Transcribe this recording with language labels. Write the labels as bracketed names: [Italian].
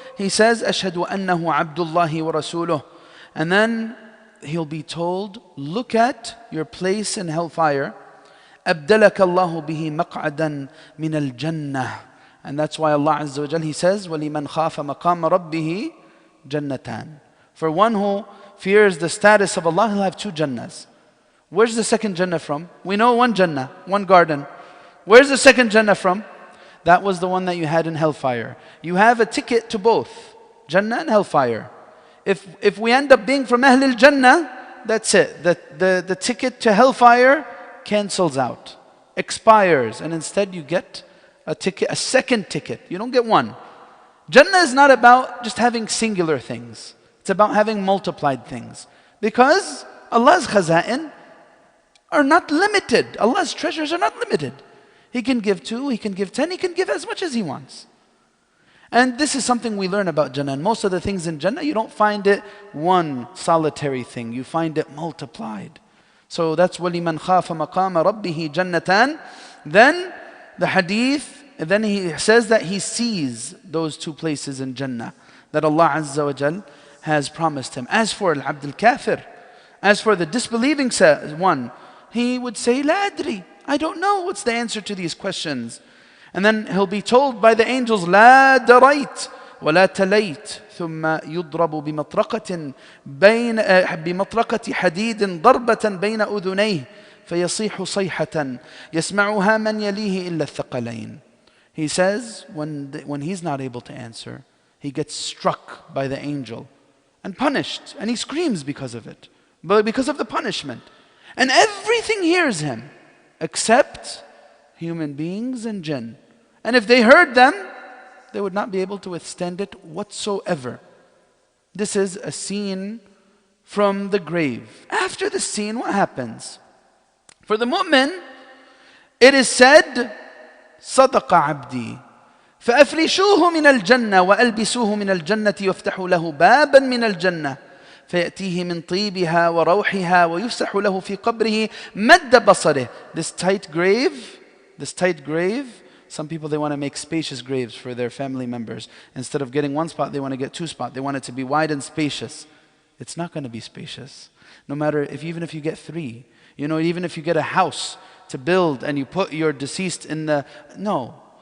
[English] He says, [Arabic] أشهد أنه عبد الله ورسوله. [English] And then he'll be told, look at your place in hellfire. [Arabic] أبدلك الله به مقعدا من الجنة. [English] And that's why Allah Azza wa Jal, He says, [Arabic] وَلِمَنْ خَافَ مَقَامَ رَبِّهِ جَنَّتَانِ. [English] For one who fears the status of Allah, he'll have two jannahs. Where's the second jannah from? We know one jannah, one garden. Where's the second jannah from? That was the one that you had in hellfire. You have a ticket to both, Jannah and hellfire. If we end up being from Ahlul Jannah, that's it. The ticket to hellfire cancels out, expires, and instead you get a second ticket. You don't get one. Jannah is not about just having singular things. It's about having multiplied things. Because Allah's khaza'in are not limited. Allah's treasures are not limited. He can give 2, He can give 10, He can give as much as He wants. And this is something we learn about Jannah. And most of the things in Jannah, you don't find it one solitary thing. You find it multiplied. So that's [Arabic] وَلِمَنْ خَافَ مَقَامَ رَبِّهِ جَنَّتَانِ. [English] Then the hadith, then he says that he sees those two places in Jannah that Allah Azza wa Jal has promised him. As for Al-Abd al-Kafir, as for the disbelieving one, he would say, La adri, I don't know what's the answer to these questions. And then he'll be told by the angels, [Arabic] La darayt wa la talayt ثم يضرب بمطرقة حديد ضربة بين أذنيه فيصيح صيحة يسمعها من يليه إلا الثقلين. [English] He says, when he's not able to answer, he gets struck by the angel and punished, and he screams because of it, but because of the punishment. And everything hears him except human beings and jinn. And if they heard them, they would not be able to withstand it whatsoever. This is a scene from the grave. After the scene, what happens? For the mu'min, It is said, [Arabic] صدق عبدي فأفرشوه من الجنة وألبسوه من الجنة يفتح له بابا من الجنة فيأتيه من طيبها وروحها ويفسح له في قبره مد بصره. [English] This tight grave, some people, they want to make spacious graves for their family members. Instead of getting one spot, they want to get two spots. They want it to be wide and spacious. It's not going to be spacious. No matter even if you get three, even if you get a house to build and you put your deceased in the, no.